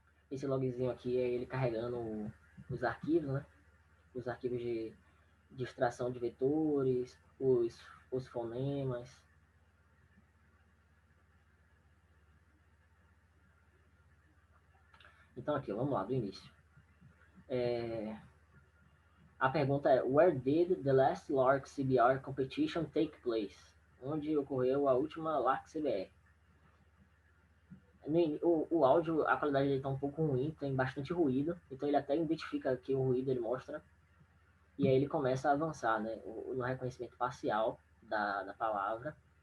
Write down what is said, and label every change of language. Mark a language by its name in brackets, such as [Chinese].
[Portuguese] Esse logzinho aqui é ele carregando os arquivos, né? Os arquivos de extração de vetores, os fonemas. Então aqui, vamos lá, do início. A pergunta é: [English] Where did the last LARC CBR competition take place? [Portuguese] Onde ocorreu a última LARC CBR? O áudio, a qualidade dele está um pouco ruim, tem bastante ruído, então ele até identifica aqui o ruído, ele mostra. E aí ele começa a avançar, né, no reconhecimento parcial da palavra.